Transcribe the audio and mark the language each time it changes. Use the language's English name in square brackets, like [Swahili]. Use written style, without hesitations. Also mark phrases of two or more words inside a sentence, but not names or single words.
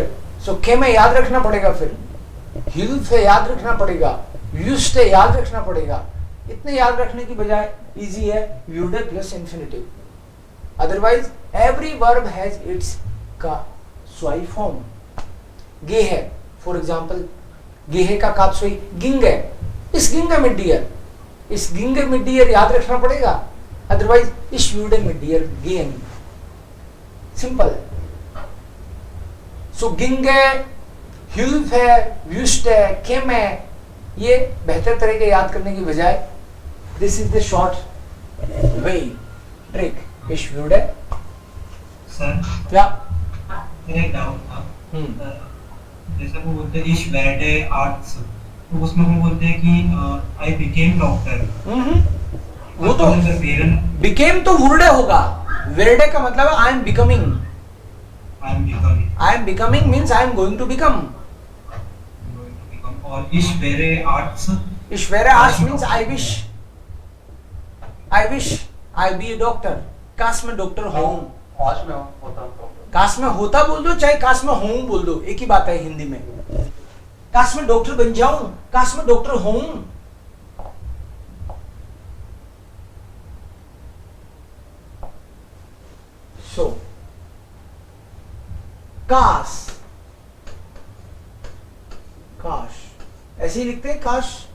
[Hindi] सो के में याद रखना पड़ेगा, फिर Hilfe याद रखना पड़ेगा, wüsste याद रखना पड़ेगा. इतने याद रखने की बजाय इजी है würde [English] plus infinitive. Otherwise every verb has its K2 form. [German] Gehe, [English] for example, [German] Gehe का K2 ginge. ich ginge mit dir, ich ginge mit dir [Hindi] याद रखना पड़ेगा. [German] अदरवाइज ich würde mit dir gehen. सिंपल. सो ginge, Hilfe, wüsste, käme, [Hindi] ये बेहतर तरीके याद करने की बजाय [English] this is the short way trick. [German] ich würde. [Hindi] सर, या मेरा एक डाउट था. जैसे वो बोलते हैं [German] ich werde Arzt, [Hindi] तो उसमें वो बोलते हैं कि [English] I became doctor. [Hindi] वो तो became तो wurde होगा. werde का मतलब है [English] I am becoming. I am becoming means I am going to become. [German] और ich wäre Arzt. Ich wäre Arzt [English] means I wish. I wish I be a doctor, [Hindi] काश मैं डॉक्टर हूं। काश में होता हूँ। काश में होता बोल दो, चाहे काश में हूं बोल दो, एक ही बात है हिंदी में। काश मैं डॉक्टर बन जाऊं, काश मैं डॉक्टर हूं। सो काश, काश ऐसे ही लिखते हैं काश।